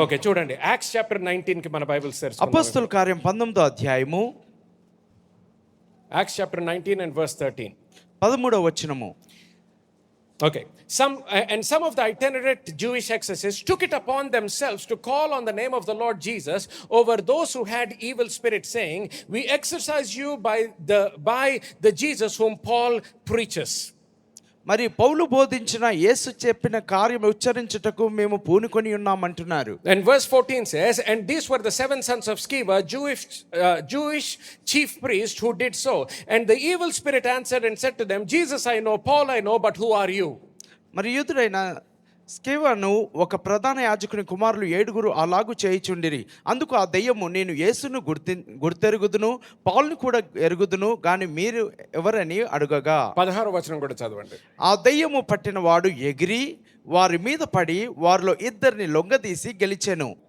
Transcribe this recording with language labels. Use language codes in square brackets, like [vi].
[te] Okay, చూడండి acts chapter 19 కి మన బైబిల్ తెరుచుకుందాం. అపోస్తలుల కార్యం 19వ అధ్యాయము [en] Acts chapter 19 and verse 13. [te] 13వ వచనము. [en] Okay. Some of the itinerant Jewish exorcists took it upon themselves to call on the name of the Lord Jesus over those who had evil spirits, saying, "We exorcise you by the Jesus whom Paul preaches." [te] మరి పౌలు బోధించిన యేసు చెప్పిన కార్యం ఉచ్చరించుటకు మేము పూనుకొని ఉన్నామంటున్నారు. [en] And verse 14 says, "And these were the 7 sons of Sceva, Jewish chief priest, who did so. And the evil spirit answered and said to them, Jesus I know, Paul I know, but who are you?" [te] మరి యూదుడైన స్కేవను ఒక ప్రధాన యాజకుని కుమారులు 7 అలాగు చేయుచుండిరి. అందుకు ఆ దెయ్యము, నేను యేసును గుర్తెరుగుదును, పౌలుని కూడా ఎరుగుదును, గాని మీరు ఎవరని అడుగగా, 16వ వచనం కూడా చదవండి. ఆ దెయ్యము పట్టిన వాడు ఎగిరి వారి మీద పడి వారిలో 2 లొంగదీసి గెలిచెను.